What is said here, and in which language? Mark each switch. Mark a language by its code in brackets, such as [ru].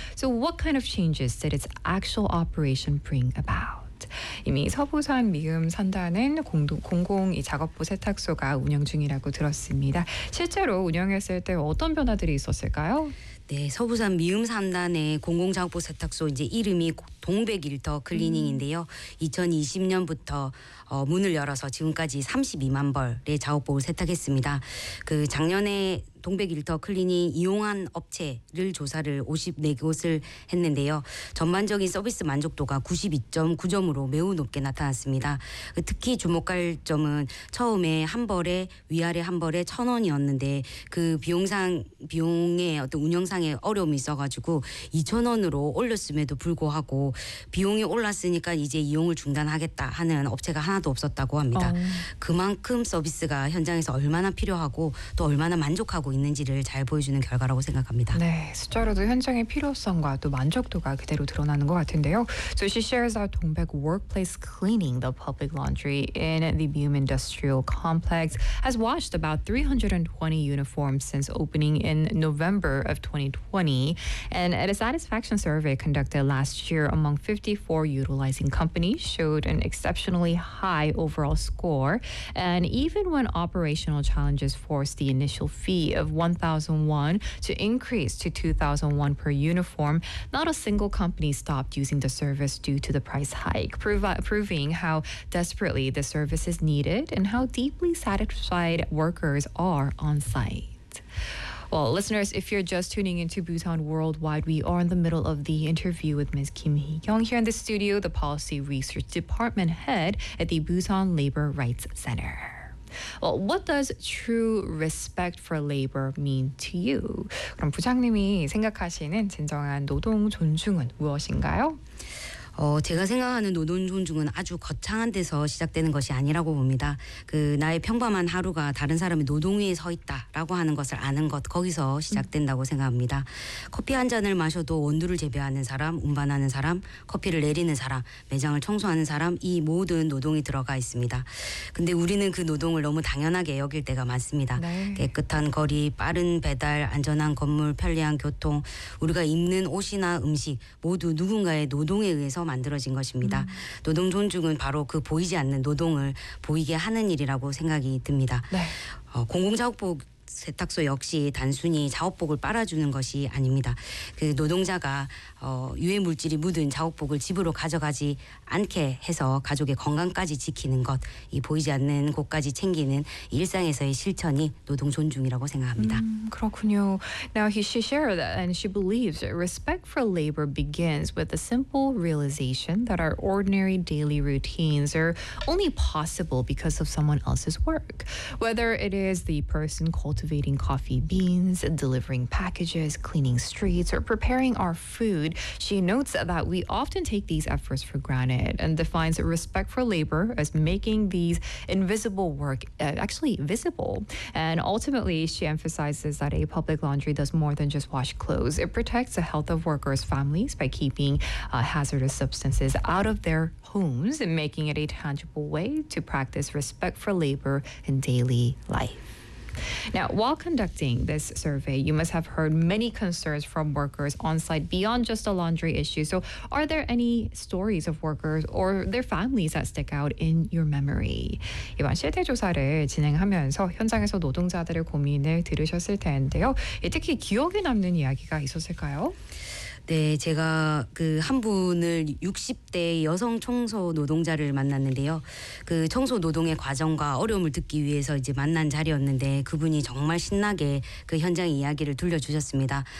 [en] So what kind of changes did its actual operation bring about? [ko] 이미 서부산 미음 선단은 공공 이 작업부 세탁소가 운영 중이라고 들었습니다. 실제로 운영했을 때 어떤 변화들이 있었을까요? 네, 서부산 미음 산단의 공공작업부 세탁소 이제 이름이 동백일터 클리닝인데요. 2020년부터 문을 열어서 지금까지 32만 벌의 작업복을 세탁했습니다. 그 작년에 동백일터 클리닝 이용한 업체를 조사를 54곳을 했는데요. 전반적인 서비스 만족도가 92.9점으로 매우 높게 나타났습니다. 특히 주목할 점은 처음에 한 벌에 위아래 한 벌에 1,000원이었는데 그 비용의 어떤 운영상의 어려움이 있어가지고 2,000원으로 올렸음에도 불구하고 비용이 올랐으니까 이제 이용을 중단하겠다 하는 업체가 하나도 없었다고 합니다. 그만큼 서비스가 현장에서 얼마나 필요하고 또 얼마나 만족하고 있는지를 잘 보여주는 결과라고 생각합니다. 네, 숫자로도 현장의 필요성과 또 만족도가 그대로 드러나는 것 같은데요. [en] So she shares that Dongbaek Workplace Cleaning, the public laundry in the Mium Industrial Complex, has washed about 320 uniforms since opening in November of 2020. And at a satisfaction survey conducted last year among 54 utilizing companies showed an exceptionally high overall score. And even when operational challenges forced the initial fee of 1,000 won to increase to 2,000 won per uniform, not a single company stopped using the service due to the price hike, proving how desperately the service is needed and how deeply satisfied workers are on site. Well, listeners, if you're just tuning into Busan Worldwide, we are in the middle of the interview with Ms. Kim Hee-kyung here in the studio, the Policy Research Department Head at the Busan Labor Rights Center. Well, what does true respect for labor mean to you? [ko] 그럼 부장님이 생각하시는 진정한 노동 존중은 무엇인가요? 제가 생각하는 노동 존중은 아주 거창한 데서 시작되는 것이 아니라고 봅니다. 그 나의 평범한 하루가 다른 사람의 노동 위에 서 있다라고 하는 것을 아는 것 거기서 시작된다고 생각합니다. 커피 한 잔을 마셔도 원두를 재배하는 사람, 운반하는 사람, 커피를 내리는 사람, 매장을 청소하는 사람 이 모든 노동이 들어가 있습니다. 근데 우리는 그 노동을 너무 당연하게 여길 때가 많습니다. 네. 깨끗한 거리, 빠른 배달, 안전한 건물, 편리한 교통, 우리가 입는 옷이나 음식 모두 누군가의 노동에 의해서 만들어진 것입니다. 노동 존중은 바로 그 보이지 않는 노동을 보이게 하는 일이라고 생각이 듭니다. 네. 공공작업복 세탁소 역시 단순히 작업복을 빨아주는 것이 아닙니다. 그 노동자가 유해 물질이 묻은 작업복을 집으로 가져가지 않게 해서 가족의 건강까지 지키는 것, 이 보이지 않는 곳까지 챙기는 일상에서의 실천이 노동 존중이라고 생각합니다. 그렇군요. [en] Now she shared that and she believes respect for labor begins with the simple realization that our ordinary daily routines are only possible because of someone else's work. Whether it is the person cultivating coffee beans, delivering packages, cleaning streets, or preparing our food, she notes that we often take these efforts for granted and defines respect for labor as making these invisible work actually visible. And ultimately, she emphasizes that a public laundry does more than just wash clothes. It protects the health of workers' families by keeping hazardous substances out of their homes and making it a tangible way to practice respect for labor in daily life. Now, while conducting this survey, you must have heard many concerns from workers on site beyond just the laundry issue. So are there any stories of workers or their families that stick out in your memory? [ko] 이번 실태 조사를 진행하면서 현장에서 노동자들의 고민을 들으셨을 텐데요. 특히 기억에 남는 이야기가 있었을까요? 네, 제가 그 한 분을 60대 여성 청소 노동자를 만났는데요. 그 청소 노동의 과정과 어려움을 듣기 위해서 이제 만난 자리였는데 그분이 정말 신나게 그 현장 이야기를 들려주셨습니다.